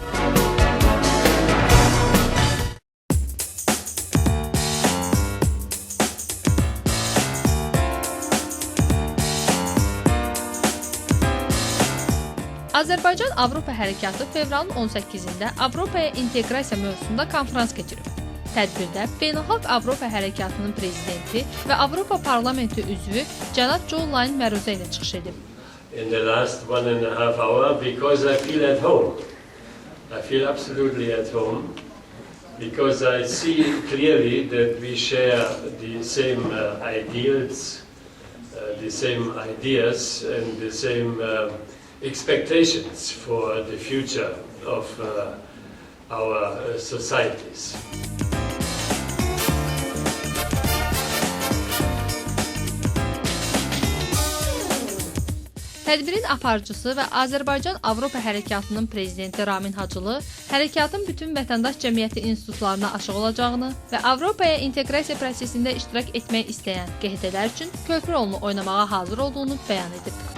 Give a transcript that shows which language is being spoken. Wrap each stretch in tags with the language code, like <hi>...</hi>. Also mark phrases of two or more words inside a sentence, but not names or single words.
<az>Azərbaycan Avropa Hərəkatı fevralın 18-də Avropaya inteqrasiya mövzusunda konfrans keçirib. Tədbirdə Beynəlxalq Avropa Hərəkatının prezidenti və Avropa Parlamenti üzvü cənab Joe Lyon məruzə ilə çıxış edib.</az> <en>In the last 1.5 hour, because I feel at home. I feel absolutely at home because I see clearly that we share the same ideals, the same ideas and the same expectations for the future of our societies.</en> <az>Tədbirin aparıcısı və Azərbaycan Avropa Hərəkatının prezidenti Ramin Hacılı hərəkatın bütün vətəndaş cəmiyyəti institutlarına açıq olacağını və Avropaya inteqrasiya prosesində iştirak etmək istəyən QHT-lər üçün köprü rolunu oynamağa hazır olduğunu bəyan edib.</az>